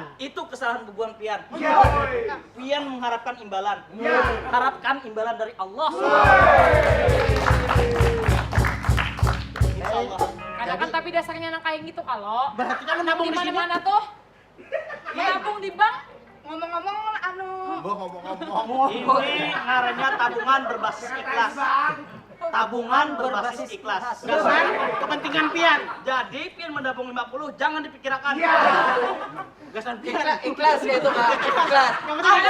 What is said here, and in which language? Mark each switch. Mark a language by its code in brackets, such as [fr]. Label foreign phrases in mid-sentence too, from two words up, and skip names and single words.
[bjn] itu kesalahan bebuan pian. Pian mengharapkan imbalan. [id] Harapkan imbalan dari Allah. [ar] إن شاء الله. [id] Kadang kan tapi dasarnya anak kayak gitu kalau Berarti kan menabung di di sini. mana-mana tuh menabung di bank. Ngomong-ngomong anu Ngomong-ngomong. [bjn] Ini ngarannya tabungan berbasis ikhlas. Tabungan berbasis ikhlas. Gasan kepentingan pian. Jadi pian menabung 50 jangan dipikirkan. Gasan pian. [id] Ikhlas ya itu, Pak. Ikhlas. Yang penting Ada